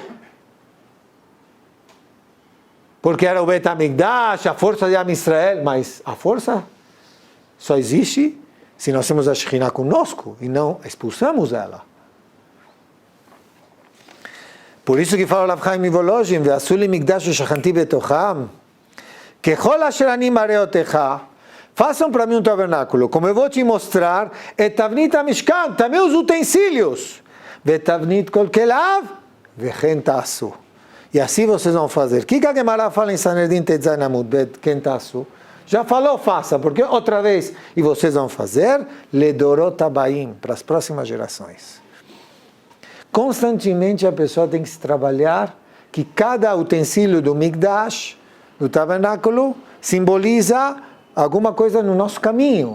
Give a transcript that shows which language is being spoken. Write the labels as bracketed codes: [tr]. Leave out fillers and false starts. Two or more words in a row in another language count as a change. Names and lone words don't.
[pt] Porque era o [he] בית המקדש, [pt] a força de [he] עם ישראל, [pt] mas a força só existe se nós temos a Shekhinah conosco e não expulsamos ela. Por isso que fala o Rav Chaim Mivolozhin, [he] ועשו לי מקדש ושכנתי בתוכם, ככל אשר אני מראה אותך, [pt] façam para mim um tabernáculo, como eu vou te mostrar, [he] את תבנית המשכן, [pt] também os utensílios, [he] ותבנית כל כליו, וכן תעשו. [pt] E assim vocês vão fazer. O que a Gemara fala em Sanedrin Tetzain Amud Bet, [he] כן תעשו? [pt] Já falou, faça, porque outra vez, e vocês vão fazer, [he] לדורות הבאים, [pt] para as próximas gerações. Constantemente a pessoa tem que se trabalhar que cada utensílio do Mikdash, do tabernáculo, simboliza alguma coisa no nosso caminho.